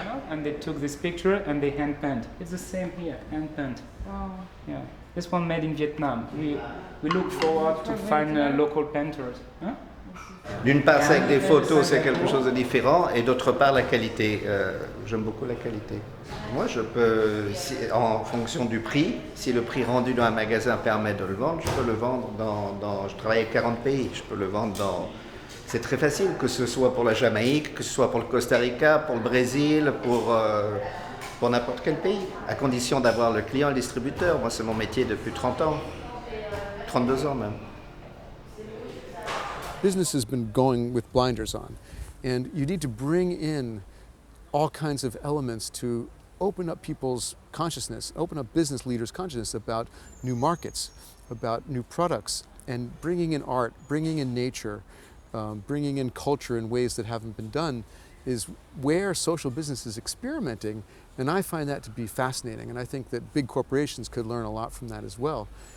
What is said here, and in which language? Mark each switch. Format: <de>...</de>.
<en>And they took this picture and they hand paint. It's the same here, hand paint. Oh. Yeah. This one made in Vietnam. We look forward to find local painters. Hein?</en> <fr>D'une part, c'est avec des photos, c'est quelque chose de différent, et d'autre part, la qualité. J'aime beaucoup la qualité. Moi, je peux, en fonction du prix, si le prix rendu dans un magasin permet de le vendre, je peux le vendre je travaille avec 40 pays, je peux le vendre dans... C'est très facile, que ce soit pour la Jamaïque, que ce soit pour le Costa Rica, pour le Brésil, pour n'importe quel pays, à condition d'avoir le client et le distributeur. Moi, c'est mon métier depuis 30 ans, 32 ans même.</fr> <en>Business has been going with blinders on, and you need to bring in all kinds of elements to open up people's consciousness, open up business leaders' consciousness about new markets, about new products, and bringing in art, bringing in nature, bringing in culture in ways that haven't been done is where social business is experimenting, and I find that to be fascinating, and I think that big corporations could learn a lot from that as well.</en>